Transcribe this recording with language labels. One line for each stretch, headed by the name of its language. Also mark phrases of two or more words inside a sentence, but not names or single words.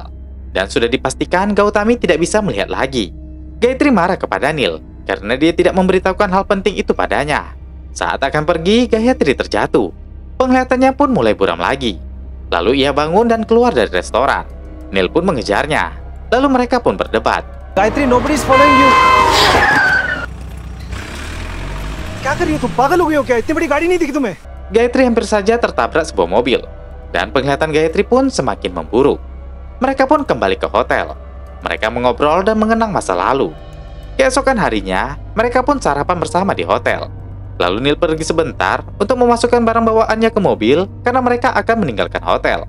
Indonesian: Dan sudah dipastikan Gautami tidak bisa melihat lagi. Gayatri marah kepada Neil, karena dia tidak memberitahukan hal penting itu padanya. Saat akan pergi, Gayatri terjatuh. Penglihatannya pun mulai buram lagi. Lalu ia bangun dan keluar dari restoran. Neil pun mengejarnya. Lalu mereka pun berdebat.
English: Gayatri, nobody is following you.
Hindi: कर रही है तुम? पागल हो गई हो क्या? इतनी बड़ी गाड़ी नहीं दिखी तुम्हें?
Indonesian: Gayatri hampir saja tertabrak sebuah mobil, dan penglihatan Gayatri pun semakin memburuk. Mereka pun kembali ke hotel. Mereka mengobrol dan mengenang masa lalu. Keesokan harinya, mereka pun sarapan bersama di hotel. Lalu Neil pergi sebentar untuk memasukkan barang bawaannya ke mobil karena mereka akan meninggalkan hotel.